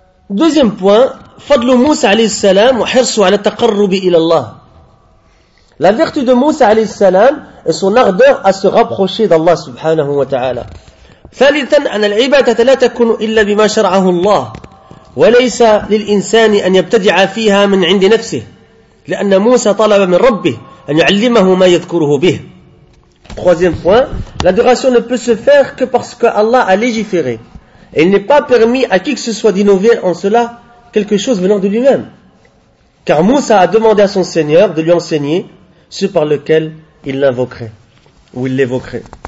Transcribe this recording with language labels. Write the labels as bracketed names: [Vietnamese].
[Arabic] Deuxième point, فضل موسى عليه السلام وحرصه على التقرب إلى الله. [French] La vertu de Moussa [Arabic] عليه السلام [French] est son ardeur à se rapprocher d'Allah [Arabic] سبحانه وتعالى. ثالثا أن العبادة لا تكون إلا بما شرعه الله وليس للإنسان أن يبتدع فيها من عند نفسه لأن موسى طلب من ربه أن يعلمه ما يذكره به. [French] Troisième point, l'adoration ne peut se faire que parce que Allah a légiféré. Et il n'est pas permis à qui que ce soit d'innover en cela quelque chose venant de lui-même. Car Moussa a demandé à son Seigneur de lui enseigner ce par lequel il l'invoquerait, ou il l'évoquerait.